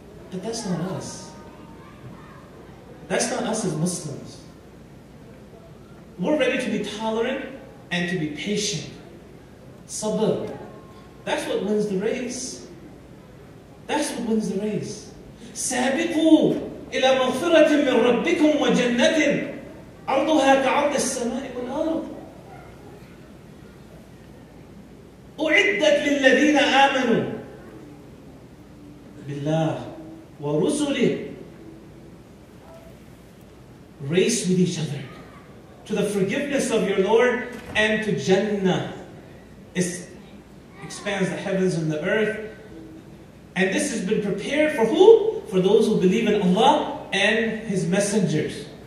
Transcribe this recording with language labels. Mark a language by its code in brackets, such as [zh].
[en] But that's not us. That's not us as Muslims. We're ready to be tolerant and to be patient. Sabr. That's what wins the race. That's what wins the race. [ar] سابقوا إلى مغفرة من ربكم وجنة عرضها كعرض السماء والأرض أعدت للذين آمنوا بالله ورسله. [en] Race with each other to the forgiveness of your Lord and to Jannah. It expands the heavens and the earth. And this has been prepared for who? For those who believe in Allah and His messengers.